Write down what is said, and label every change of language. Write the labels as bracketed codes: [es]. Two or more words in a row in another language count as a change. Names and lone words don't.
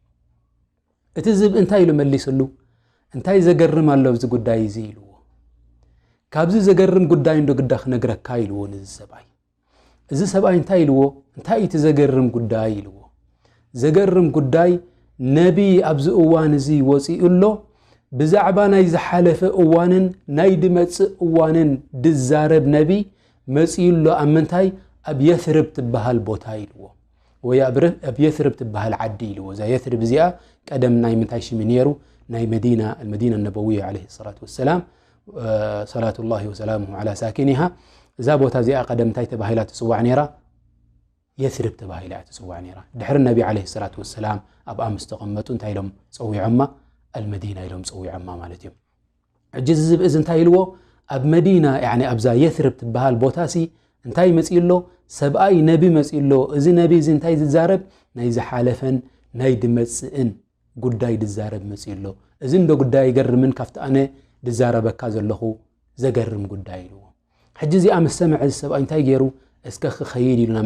[ti] እቲ ዝብእ እንታይ ኢሉ መሊስሉ እንታይ ዘገርም ኣሎ እዚ ጉዳይ እዚ ኢልዎ ካብዚ ዘገርም ጉዳይ እንዶ ግዳ ክነግረካ ኢልዎ ንዚ ሰብኣይ እዚ ሰብኣይ እንታይ ኢልዎ እንታይ እቲ ዘገርም ጉዳይ ኢልዎ ዘገርም ጉዳይ ነቢ ኣብዚ እዋን እዚ ወፂኡሎ ብዛዕባ ናይ ዝሓለፈ እዋንን ናይ ድመጽእ እዋንን ድዛረብ ነቢ መፂኡሎ ኣብ ምንታይ ኣብ የትርብ ትበሃል ቦታ ኢልዎ ወይ ኣብ የትርብ ትበሃል ዓዲ ኢልዎ እዛ የትርብ እዚኣ ቀደም ናይ ምንታይ ሽሚ ነይሩ ናይ [ar] المدينة النبوية عليه الصلاة والسلام صلاة الله وسلامه على ساكنها [ti] እዛ ቦታ እዚኣ ቀደም እንታይ ተባሂላ ትጽዋዕ ነይራ የትርብ ተባሂላ ትጽዋዕ ነይራ ድሕሪ ነቢ [ar] عليه الصلاة والسلام [ti] ኣብ ኣምስ ተቐመጡ እንታይ ኢሎም ጸዊዖማ المدينة ኢሎም ጸዊዖማ ማለት እዩ ሕጂ ዝብእ እንታይ ኢልዎ ኣብ መዲና يعني ኣብዛ የትርብ ትበሃል ቦታሲ እንታይ መጺሎ ሰብኣይ ነቢ መጺሎ እዚ ነቢ እዚ እንታይ ዝዛረብ ናይ ዝሓለፈን ናይ ድመጽእን ጉዳይ ድዛረብ መጺሎ እዚ እንዶ ጉዳይ ይገርምን ካፍቲ ኣነ ድዛረበካ ዘለኹ ዘገርም ጉዳይ ኢልዎ ሕጂ እዚኣ ምስ ሰምዐ እዚ ሰብኣይ እንታይ ገይሩ እስከ ክኸይድ ኢሉ ናብ